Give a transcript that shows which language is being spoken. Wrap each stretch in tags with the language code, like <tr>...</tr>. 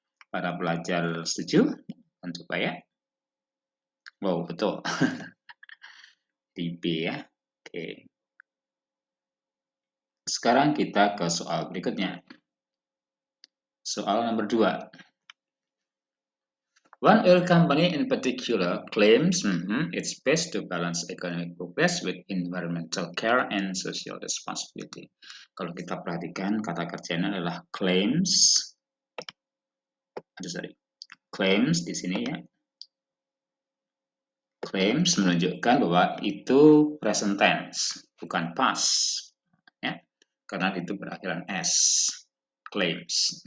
<id>Para pelajar setuju? Coba ya. Wow, betul. Di B ya. Oke. Sekarang kita ke soal berikutnya. Soal nomor 2.</id> <en>One oil company in particular claims it's best to balance economic progress with environmental care and social responsibility.</en> <id>Kalau kita perhatikan kata kerjanya adalah claims. Claims di sini ya. Claims menunjukkan bahwa itu present tense, bukan past. Ya. Karena itu berakhiran S. Claims.</id>